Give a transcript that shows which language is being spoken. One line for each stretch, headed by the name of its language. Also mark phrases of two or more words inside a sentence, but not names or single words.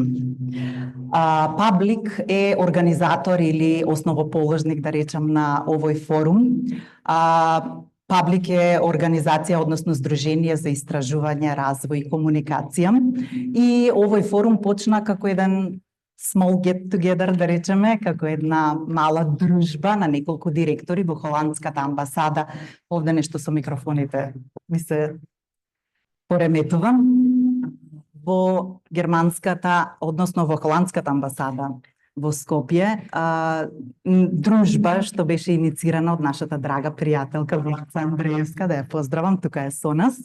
Macedonian: Паблик е организатор или основоположник, да речем, на овој форум. Паблик е организација, односно здружение за истражување, развој и комуникација. И овој форум почна како еден
English: small get together,
Macedonian: да речеме, како една мала дружба на неколку директори во холандската амбасада. Овде нешто со микрофоните ми се пореметува. Во германската, односно во холандската амбасада во Скопје, дружба што беше иницирана од нашата драга пријателка Вица Андреевска, да ја поздравам, тука е со нас.